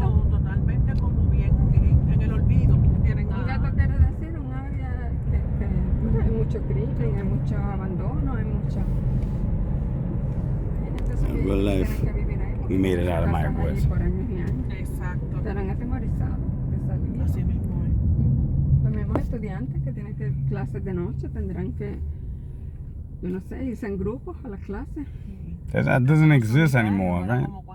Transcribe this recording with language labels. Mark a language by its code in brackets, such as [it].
[es] Totalmente como bien en el olvido. Tienen un gato quiere decir un área que hay mucho crimen, hay mucho abandono, hay mucho... [en] In real life, we made it out of Mayagüez. [es] Exacto. Estarán atemorizados de salir. Así mismo es. Los mismos estudiantes que tienen que clases de noche tendrán que, yo no sé, irse en grupos a las clases. [en] That doesn't exist anymore, right?